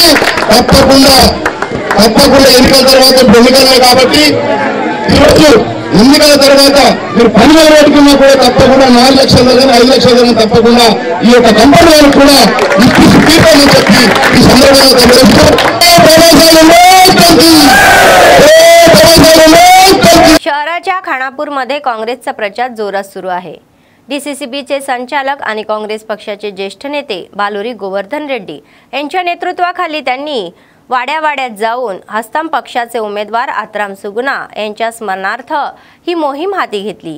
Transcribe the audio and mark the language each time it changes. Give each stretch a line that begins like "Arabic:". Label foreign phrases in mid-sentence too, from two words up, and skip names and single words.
Telugu: తప్పకుండా ఎన్నికల తర్వాత ఎన్నికలే కాబట్టి ఈరోజు ఎన్నికల తర్వాత మీరు 10,000 ఓటుకున్నా కూడా తప్పకుండా 4 లక్షల 5 లక్షల తప్పకుండా ఈ యొక్క కంపెనీ కూడా ఇప్పిస్తామని చెప్పి ఈ సందర్భంగా తెలియజేస్తూ
Marathi: शहराच्या खानापूरमध्ये काँग्रेसचा प्रचार जोरात सुरू आहे. डीसीसीबीचे संचालक आणि काँग्रेस पक्षाचे ज्येष्ठ नेते बालोरी गोवर्धन रेड्डी यांच्या नेतृत्वाखाली त्यांनी वाड्यावाड्यात जाऊन हस्ताम पक्षाचे उमेदवार आत्राम सुगुना यांच्या स्मरणार्थ ही मोहीम हाती घेतली.